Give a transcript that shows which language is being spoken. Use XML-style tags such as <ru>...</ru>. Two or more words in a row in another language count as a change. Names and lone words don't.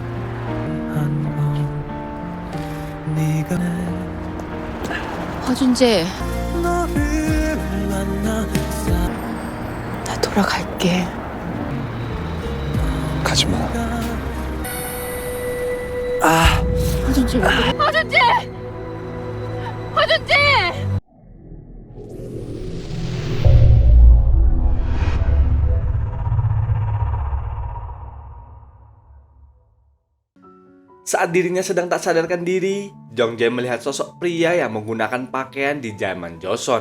<ko>허준재, 나 돌아갈게. 가지 마. 허준재 왜 그래? 허준재! 허준재!</ko> <id>Saat dirinya sedang tak sadarkan diri, Jong Jae melihat sosok pria yang menggunakan pakaian di zaman Joseon.</id>